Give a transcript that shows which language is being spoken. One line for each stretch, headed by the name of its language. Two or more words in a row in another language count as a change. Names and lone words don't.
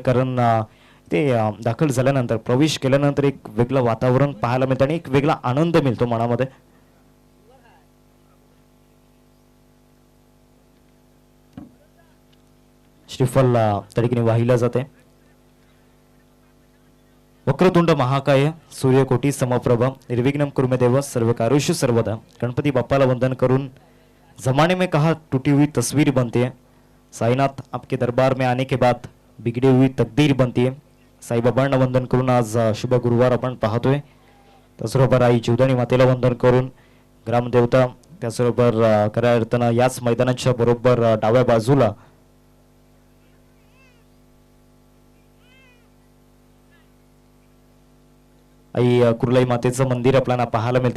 Marathi: कारण ते दाखल झाल्यानंतर प्रवेश केल्यानंतर एक वेगळं वातावरण पाहायला मिळतं आणि एक वेगळा आनंद मिळतो मनामध्ये. श्रीफल त्या ठिकाणी वाहिला जाते.
Sanskrit: वक्रतुंड महाकाय सूर्यकोटी समप्रभ निर्विघ्नम कुरु मे देव सर्व कारुष्य सर्वदा.
Marathi: गणपती बाप्पाला वंदन करून
Hindi: जमाने में कहा टूटी हुई तस्वीर बनती है, साईनाथ आपके दरबार में आने के बाद बिगड़ी हुई तकदीर बनती है.
Marathi: साईबाबांना वंदन करून आज शुभ गुरुवार आपण पाहतोय. त्याचबरोबर आई जीवदानी मातेला वंदन करून ग्रामदेवता, त्याचबरोबर खऱ्या अर्थानं याच मैदानाच्या बरोबर डाव्या बाजूला आई कुर्लाई मातेचं मंदिर आपल्याला पाहायला मिळते.